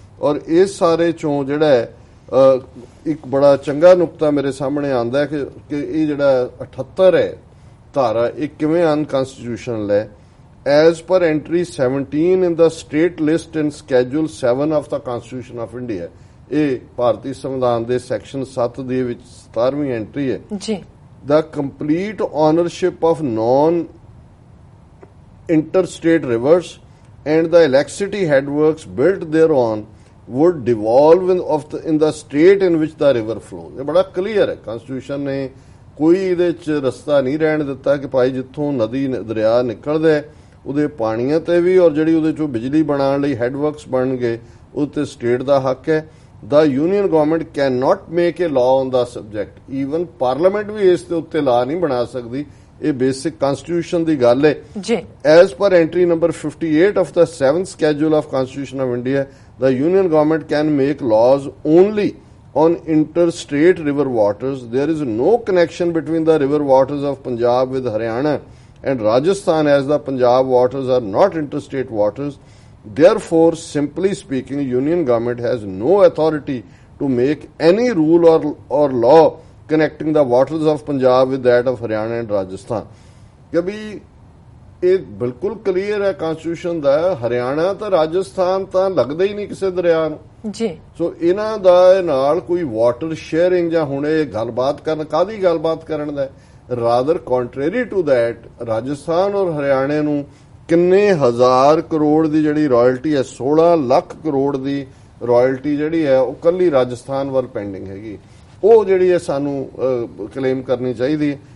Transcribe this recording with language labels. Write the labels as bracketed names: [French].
[Punjabi] ਔਰ ਇਸ ਸਾਰੇ ਚੋਂ ਜਿਹੜਾ ਇੱਕ ਬੜਾ ਚੰਗਾ ਨੁਕਤਾ ਮੇਰੇ ਸਾਹਮਣੇ ਆਉਂਦਾ ਹੈ ਕਿ ਇਹ ਜਿਹੜਾ 78 ਹੈ ਧਾਰਾ, ਇਹ ਕਿਵੇਂ ਅਨਕਨਸਟੀਟਿਊਸ਼ਨਲ ਹੈ। [English] as per entry 17 in the state list in schedule 7 of the constitution of India, [Punjabi] ਇਹ ਭਾਰਤੀ ਸੰਵਿਧਾਨ ਦੇ ਸੈਕਸ਼ਨ 7 ਦੇ ਵਿੱਚ 17ਵੀਂ ਐਂਟਰੀ ਹੈ ਜੀ। [English] The complete ownership of non-interstate rivers and the electricity headworks built thereon would devolve in the state in which the river flows। [Punjabi] ਇਹ ਬੜਾ clear ਹੈ, ਕਨਸਟੀਟਿਊਸ਼ਨ ਨੇ ਕੋਈ ਇਹਦੇ ਚ ਰਸਤਾ ਨਹੀਂ ਰਹਿਣ ਦਿੱਤਾ ਕਿ ਭਾਈ ਜਿੱਥੋਂ ਨਦੀ ਦਰਿਆ ਨਿਕਲਦਾ ਉਹਦੇ ਪਾਣੀਆਂ ਤੇ ਵੀ, ਔਰ ਜਿਹੜੀ ਉਹਦੇ ਚੋਂ ਬਿਜਲੀ ਬਣਾਉਣ ਲਈ ਹੈਡਵਰਕਸ ਬਣਨਗੇ ਉਹ ਤੇ ਸਟੇਟ ਦਾ ਹੱਕ ਹੈ। [English] The union government cannot make a law on the subject, even parliament [Punjabi] ਵੀ ਇਸ ਦੇ ਉੱਤੇ ਲਾ ਨਹੀਂ ਬਣਾ ਸਕਦੀ। ਇਹ ਬੇਸਿਕ ਕਨਸਟੀਟਿਊਸ਼ਨ ਦੀ ਗੱਲ ਹੈ ਜੀ। [English] As per entry number 58 of the 7th schedule of Constitution of India, the union government can make laws only on interstate river waters. There is no connection between the river waters of Punjab with Haryana and Rajasthan, as the Punjab waters are not interstate waters. Therefore, simply speaking, union government has no authority to make any rule or law connecting the waters of Punjab with that of Haryana and Rajasthan। [Hindi] कभी [Punjabi] ਇਹ ਬਿਲਕੁਲ clear ਹੈ constitution ਦਾ, ਹਰਿਆਣਾ ਤਾਂ ਰਾਜਸਥਾਨ ਤਾਂ ਲੱਗਦਾ ਹੀ ਨਹੀਂ ਕਿਸੇ ਦਰਿਆ ਨੂੰ ਜੀ। ਸੋ ਇਹਨਾਂ ਦਾ ਨਾਲ ਕੋਈ ਵਾਟਰ ਸ਼ੇਅਰਿੰਗ ਜਾਂ ਹੁਣ ਇਹ ਗੱਲਬਾਤ ਕਰਨ, ਕਾਹਦੀ ਗੱਲਬਾਤ ਕਰਨ ਦਾ, [English] rather contrary to that [Punjabi] ਰਾਜਸਥਾਨ ਔਰ ਹਰਿਆਣੇ ਨੂੰ ਕਿੰਨੇ ਹਜ਼ਾਰ ਕਰੋੜ ਦੀ ਜਿਹੜੀ ਰਾਇਲਟੀ ਹੈ, 16 ਲੱਖ ਕਰੋੜ ਦੀ ਰਾਇਲਟੀ ਜਿਹੜੀ ਹੈ ਉਹ ਕੱਲੀ ਰਾਜਸਥਾਨ ਵੱਲ ਪੈਂਡਿੰਗ ਹੈਗੀ, ਉਹ ਜਿਹੜੀ ਹੈ ਸਾਨੂੰ ਕਲੇਮ ਕਰਨੀ ਚਾਹੀਦੀ ਹੈ।